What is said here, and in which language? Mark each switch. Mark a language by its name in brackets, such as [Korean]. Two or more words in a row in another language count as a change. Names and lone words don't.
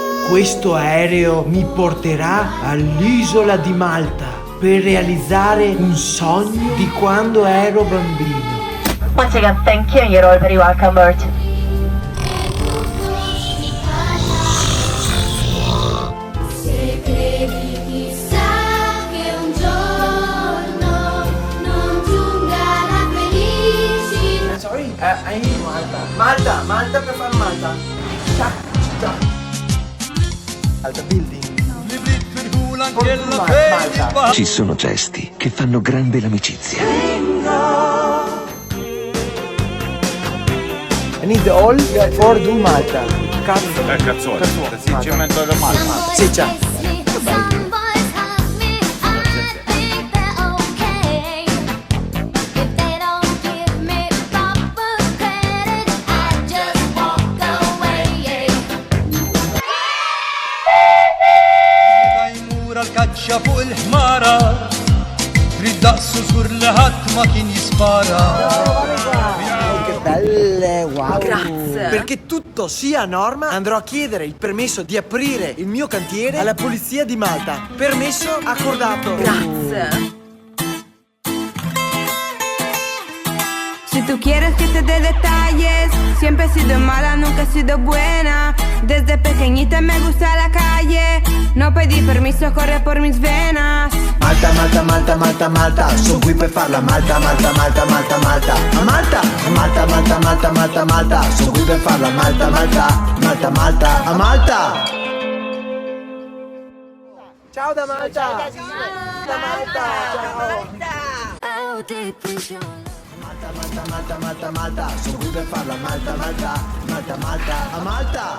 [Italian] questo aereo mi porterà all'isola di Malta per realizzare un sogno di quando ero bambino. [English] Once again, thank you and you're all very welcome, Bert. [Italian] Se credi chissà che un giorno non giunga la felicità. [English] Sorry, I need Malta. Malta [Italian] per fare [English] Malta. [Italian] Città. [English] Malta building. Malta. [Italian] Ci sono gesti che fanno grande l'amicizia. [English] I need all for do Malta. [Italian] Cazzone. Sì, ci metto le mani. Sì, ciao. [English] Some boys hug me, I think they're okay. If they don't give me proper credit, I just walk away. [Maltese] Jmur għal-kaċċa fuq il-ħmara, trid daqsu żgur li ħadd ma kien jispara. [Italian] Che belle, wow. Grazie. Perché tutto sia a norma, andrò a chiedere il permesso di aprire il mio cantiere alla polizia di Malta. Permesso accordato. Grazie. [Spanish] Si tú quieres que te dé detalles, siempre he sido mala, nunca he sido buena. Desde pequeñita me gusta la calle, no pedí permiso, corre por mis venas. [Italian] Malta, Malta, Malta, Malta, Malta, sono qui per farla Malta, Malta, Malta, Malta, Malta. A Malta, Malta, Malta, Malta, Malta, Malta, sono qui per farla Malta, Malta, Malta, Malta, a Malta. Ciao da Malta. Da Malta. Ciao. Malta, Malta, Malta, Malta, sono qui per farla Malta, Malta, Malta, Malta, a Malta.